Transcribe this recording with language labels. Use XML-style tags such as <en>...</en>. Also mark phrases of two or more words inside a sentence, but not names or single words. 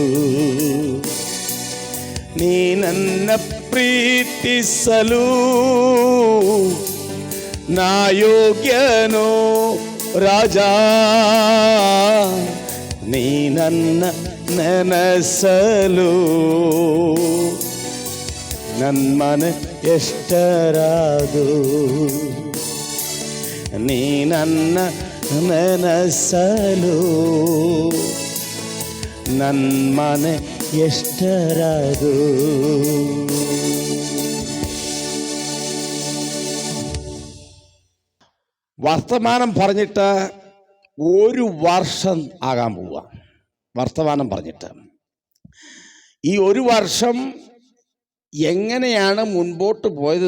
<kn>ನೀ ನನ್ನ ಪ್ರೀತಿಸಲು ನಾ ಯೋಗ್ಯನೋ ರಾಜ, ನೀ ನನ್ನ ನೆನಸಲು ನನ್ನ ಮನೆ ಎಷ್ಟರಾದು. ನೀ ನನ್ನ ನೆನಸಲು ನನ್ನ ಮನೆ എഷ്ടരാതു.</kn> <ml>വർത്തമാനം പറഞ്ഞിട്ട് 1 വർഷം ആകാൻ പോവുക. വർത്തമാനം പറഞ്ഞിട്ട് ഈ 1 വർഷം എങ്ങനെയാണ് മുൻപോട്ട് പോയത്?</ml>